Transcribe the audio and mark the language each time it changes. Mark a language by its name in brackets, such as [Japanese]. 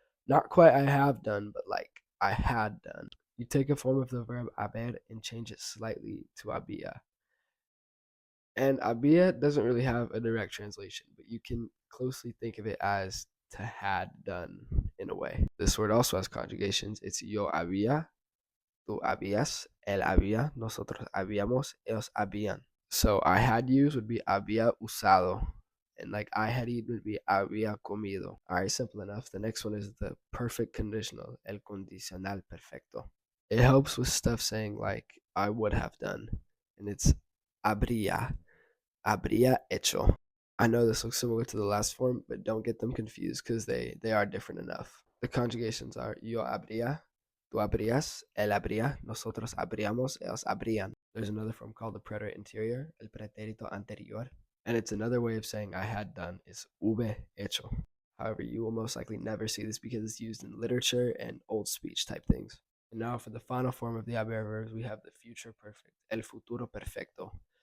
[English] Not quite I have done, but like I had done. You take a form of the verb haber and change it slightly to había. And había doesn't really have a direct translation, but you can closely think of it as to had done in a way. This word also has conjugations. [Spanish] It's yo había, tú habías, él había, nosotros habíamos, ellos habían. [English] So I had used would be había usado. And like I had eaten would be había comido. All right, simple enough. The next one is the perfect conditional, el condicional perfecto. It helps with stuff saying like I would have done. And it's habría hecho. I know this looks similar to the last form, but don't get them confused because they are different enough. The conjugations are [Spanish] yo habría, tú habrías, él habría, nosotros habríamos, ellos habrían. [English] There's another form called the preterite anterior, el pretérito anterior. And it's another way of saying I had done is hube hecho. However, you will most likely never see this because it's used in literature and old speech type things. And now for the final form of the haber verbs, we have the future perfect, el futuro perfecto.